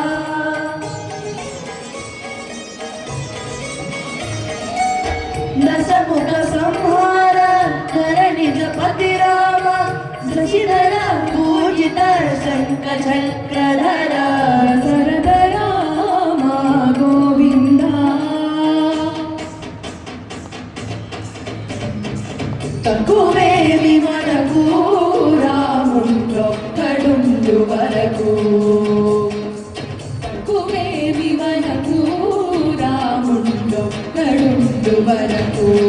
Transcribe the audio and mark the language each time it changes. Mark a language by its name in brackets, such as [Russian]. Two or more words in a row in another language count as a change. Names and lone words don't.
[Sanskrit] दशमुख संहार निजपति राम शशिधर पूजित शंख चक्रधर। दशरथ राम गोविंद। [Telugu] తక్కువేమి మనకు రాముండొక్కడుండు వరకు. తక్కువేమి మనకు రాముండొక్కడుండు వరకు.